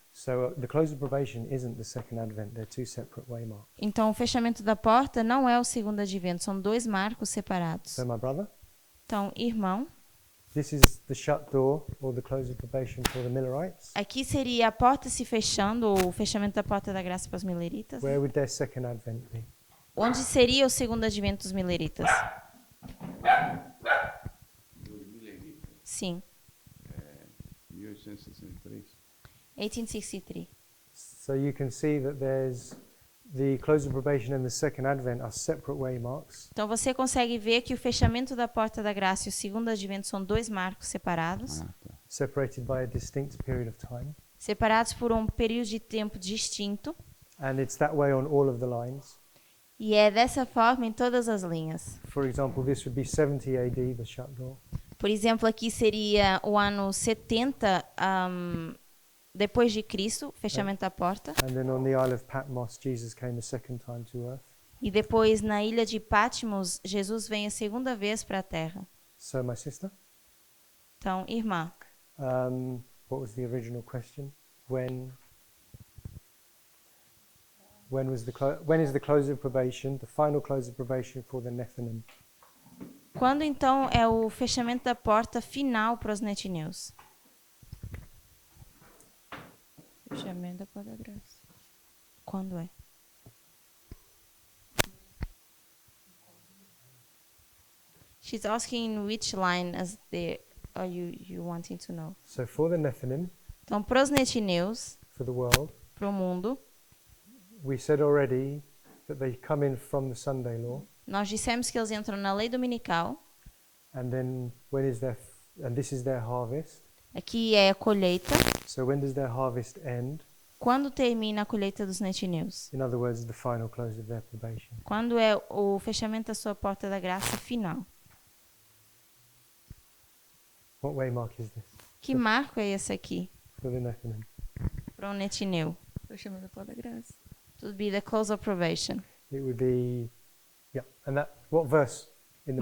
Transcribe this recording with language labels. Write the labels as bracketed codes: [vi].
[en] So the close of probation isn't the second advent, they're two separate waymarks. [pt] Então, o fechamento da porta não é o segundo advento, são 2 marcos separados. [en] So my brother, [pt] Então, irmão, [en] this is the shut door or the close of probation for the Millerites. [pt] aqui seria a porta se fechando, ou o fechamento da porta da graça para os mileritas. [en] Where would their second advent be? [pt] Onde seria o segundo advento dos mileritas? Sim, 1863. 1863. [en] So you can see that there's the close of probation and the second advent are separate waymarks. [pt] Então, você consegue ver que o fechamento da porta da graça e o segundo advento são 2 marcos separados, Ah, tá. [en] Separated by a distinct period of time. [pt] separados por um período de tempo distinto, [en] And it's that way on all of the lines. [pt] e é dessa forma em todas as linhas. [en] For example, this would be 70 AD, the shut door. [pt] Por exemplo, aqui seria o ano 70 depois de Cristo, fechamento da porta. [en] And then on the Isle of Patmos, Jesus came a second time to earth. [pt] E depois, na ilha de Patmos, Jesus vem a segunda vez para a Terra. [en] So my sister, [pt] Então, irmã, [en] what was the original question? When is the close of probation, the final close of probation for the Nephilim? [pt] quando então é o fechamento da porta final para os netineus? Fechamento da porta da graça. Quando é? [en] She's asking which line as the are you wanting to know? So for the Nephilim, [pt] Então, para os netineus, [en] for the world, [pt] para o mundo, [en] we said already that they come in from the Sunday law, [pt] nós dissemos que eles entram na lei dominical. [en] and then and this is their harvest. [pt] Aqui é a colheita. [en] So when does their harvest end? [pt] Quando termina a colheita dos netineus? [en] In other words, the final close of their probation. [pt] Quando é o fechamento da sua porta da graça final? [en] What waymark is this [pt] Que marco é esse aqui [en] for the Nephilim? [pt] para um netineu? Fechamento da porta da graça. [en] It would be the close of probation. It would be, yeah. And that, what verse in the